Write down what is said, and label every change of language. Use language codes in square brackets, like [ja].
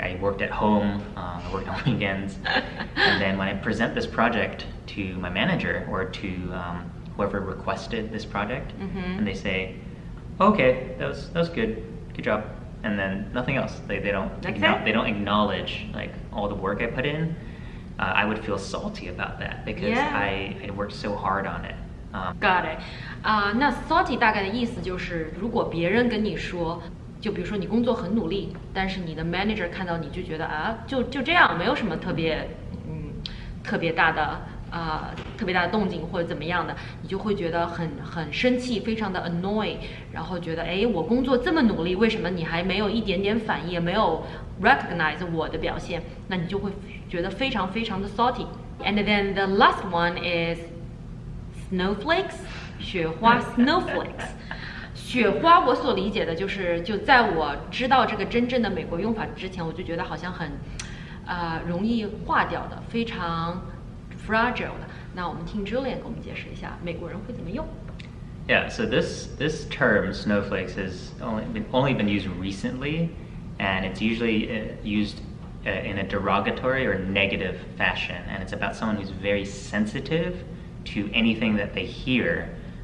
[en] I worked at home, I worked on weekends. And then when I present this project to my manager or to whoever requested this project, and they say, okay, that was good job. And then nothing else. They don't acknowledge like all the work I put in. I would feel salty about that because I worked so hard on it. Got it. [zh] 那 salty 大概的意思就是，如果别人跟你说，就比如说你工作很努力，但是你的 manager 看到你就觉得就这样，没有什么特别大的动静或者怎么样的，你就会觉得很生气，非常的 annoy， 然后觉得我工作这么努力，为什么你还没有一点点反应，没有 recognize 我的表现？那你就会觉得非常的 salty。 [en] And then the last one is snowflakes， 雪花 snowflakes。 [zh] 雪花我所理解的就是在我知道这个真正的美国用法之前，我就觉得好像很容易化掉的，非常fragile 的。那我们听 Julian 给我们解释一下美国人会怎么用。 [en] Yeah, so this term snowflakes has only been used recently, and it's usually used in a derogatory or negative fashion, and it's about someone who's very sensitive to anything that they hear.